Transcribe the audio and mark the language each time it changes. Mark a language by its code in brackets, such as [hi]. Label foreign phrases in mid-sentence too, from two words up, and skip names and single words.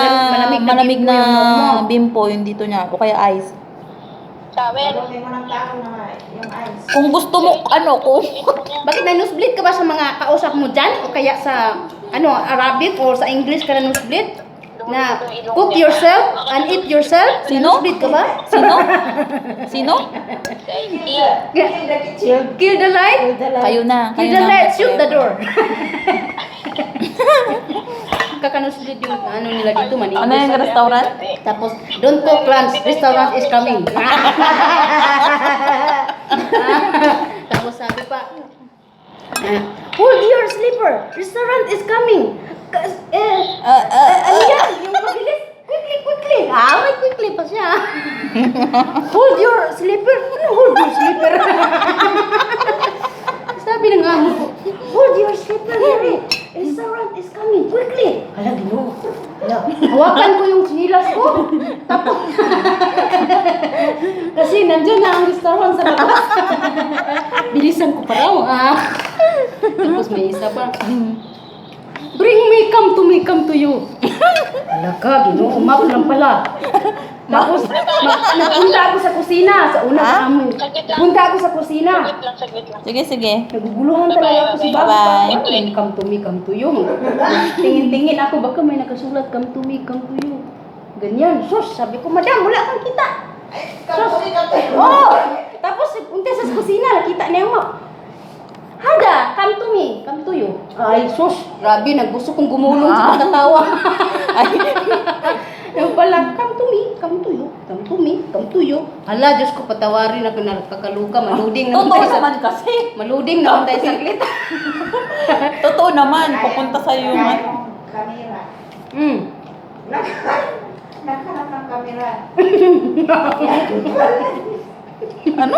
[tl] malamig na bimpo yung noo mo. bimpo yung dito niya. O kaya ice. Towel. Kung gusto mo, ano, kung... Bakit na nosebleed ka ba sa mga kausap mo dyan? O kaya sa Arabic or sa English ka na nosebleed? [en] Na cook yourself and eat yourself? [tl] Sino? Nosebleed ka ba? Sino? Sino? [en] Kill the light? [tl] Kayo na. [en] Kill [tl] Kayo [en] the [tl] na. [en] light, shoot the door. [tl] Kakanosebleed yung ano nila dito, man. Ano yung restaurant? Tapos, [en] don't cook lunch, restaurant is coming. [tl] Tapos sabi pa, [en] hold your slipper, restaurant is coming. [tl] Ano yan? Yung mabilis, [en] quickly. [tl] May quickly pa siya. [en] Hold your slipper. [tl] Ano [en] hold your slipper? [tl] Sabi ng amo ko, [en] hold your slipper, Mary. Restaurant is coming, quickly. [tl] Hala, Ginoo. Hala, hawakan ko yung silas ko. Tapos, kasi nandyan na ang restaurant sa labas. Bilisan ko pa raw. Tapos may isa pa. [en] Bring me, come to you. [tl] Hala ka, Ginoo, map lang pala. Tapos, napunta ako sa kusina. Sa una sa amin. Punta ako sa kusina. Saglit lang. Sige, sige. Naguguluhan talaga ako si Baba. Bye-bye. [en] Come to you. [tl] Tingin-tingin ako, baka may nakasulat, [en] come to you. [tl] Ganyan. Sus, sabi ko, madam, wala kang kita. Sus. Oh! Tapos, punta sa kusina, nakita niya mo. Hada, [en] come to you. [tl] Ay, sus, grabe, naggusto kong gumulong sa pagkatawa. Ay, yung pala, [en] come to you. [tl] Hala, Diyos ko, patawarin ako na kakaluka, maluding naman Totoo tayo sa... naman kasi. Maluding naman tayo saglit. Totoo naman, pupunta sa yung ano. Kamera. Hmm. Naghanap ng kamera. Ano?